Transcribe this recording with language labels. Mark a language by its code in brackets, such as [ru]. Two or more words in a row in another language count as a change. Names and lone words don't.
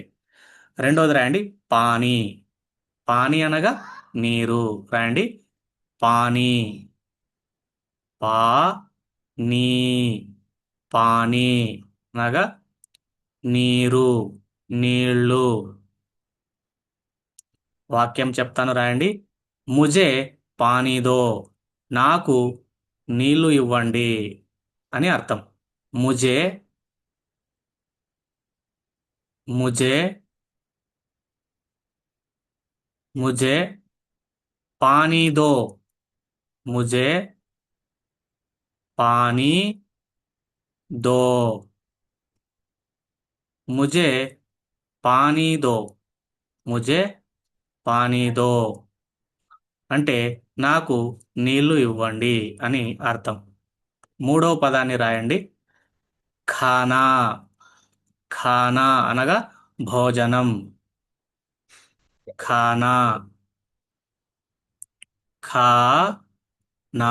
[te] రెండోది రాయండి. పానీ. పానీ అనగా నీరు. రాయండి. పానీ. పా నీ. పానీ అనగా నీరు, నీళ్ళు. వాక్యం చెప్తాను, రాయండి. [hi] मुझे पानी दो. [te] నాకు నీళ్లు ఇవ్వండి అని అర్థం. [hi] ముజే. ముజే. मुझे पानी दो. मुझे पानी दो. मुझे पानी दो. मुझे पानी दो [te] అంటే నాకు నీళ్లు ఇవ్వండి అని అర్థం. మూడవ పదాన్ని రాయండి. ఖానా. ఖానా అనగా భోజనం. ఖానా. ఖా నా.